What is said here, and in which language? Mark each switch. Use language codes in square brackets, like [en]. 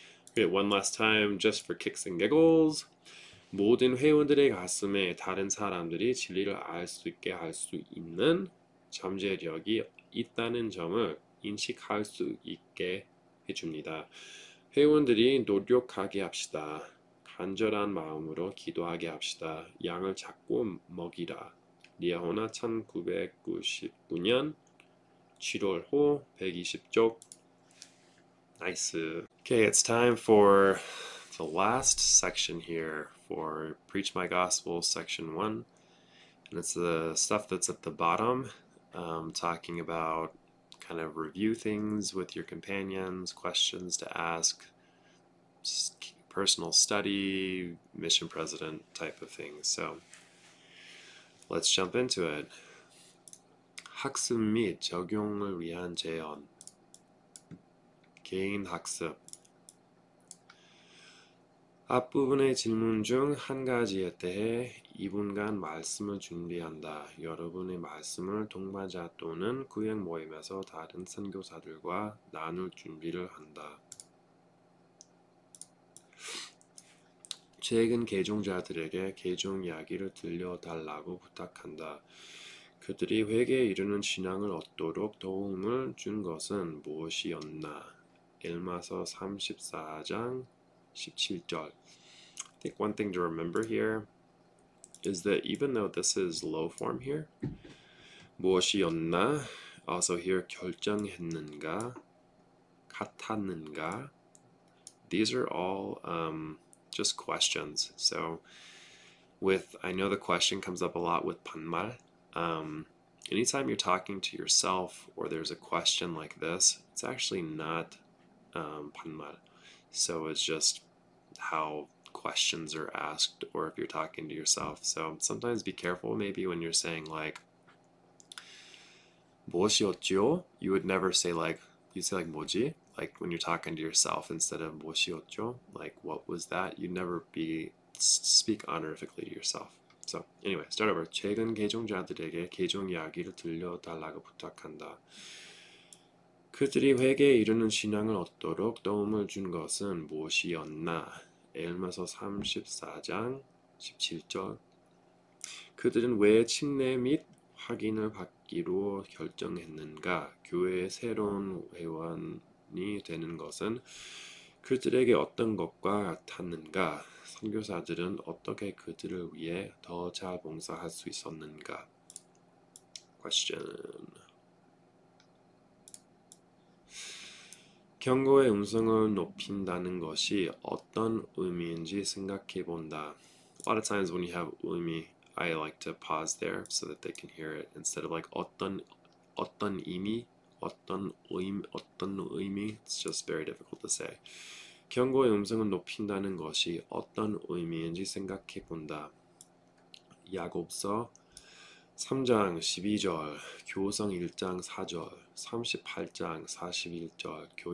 [en] Okay, one last time just for kicks and giggles. [ko] 모든 회원들의 가슴에 다른 사람들이 진리를 알 수 있게 할 수 있는 잠재력이 있다는 점을 인식할 수 있게 해줍니다. 회원들이 노력하게 합시다. 간절한 마음으로 기도하게 합시다. 양을 찾고 먹이라. 리아호나 1999년 7월 호 120쪽. [en] Nice. Okay, it's time for the last section here for Preach My Gospel section 1. And it's the stuff that's at the bottom, talking about kind of review things with your companions, questions to ask, personal study, mission president type of things. So let's jump into it. [ko] 학습 및 적용을 위한 제언. 개인 학습. 앞부분의 질문 중 한 가지에 대해 2분간 말씀을 준비한다. 여러분의 말씀을 동반자 또는 구역 모임에서 다른 선교사들과 나눌 준비를 한다. 최근 개종자들에게 개종 이야기를 들려달라고 부탁한다. 그들이 회개에 이르는 신앙을 얻도록 도움을 준 것은 무엇이었나? 엘마서 34장 17절. [en] I think one thing to remember here is that even though this is low form here, [ko] 무엇이었나? [en] Also here [ko] 결정했는가? 같았는가? [en] These are all just questions. So I know the question comes up a lot with 반말. Anytime you're talking to yourself or there's a question like this, it's actually not 반말. So it's just how questions are asked, or if you're talking to yourself. So sometimes be careful maybe when you're saying like [ko] 무엇이었죠? [en] You would never say like, you'd say like [ko] 뭐지? [en] Like when you're talking to yourself instead of [ko] 무엇이었죠? [en] Like what was that? You'd never speak honorifically to yourself. So anyway, start over. [ko] 최근 개종자들에게 개종 이야기를 들려달라고 부탁한다. 그들이 회개에 이르는 신앙을 얻도록 도움을 준 것은 무엇이었나? 엘마서 34장 17절. 그들은 왜 침례 및 확인을 받기로 결정했는가? 교회의 새로운 회원이 되는 것은 그들에게 어떤 것과 같았는가? 선교사들은 어떻게 그들을 위해 더 잘 봉사할 수 있었는가? [en] Question. [ko] 경고의 음성을 높인다는 것이 어떤 의미인지 생각해 본다. [en] A lot of times when you have 의미, I like to pause there so that they can hear it instead of like [ko] 어떤 의미, 어떤 의미. [en] It's just very difficult to say. [ko] 경고의 음성을 높인다는 것이 어떤 의미인지 생각해 본다. 야고보서 3장 12절, 교성 1장 4절, 38장 41절,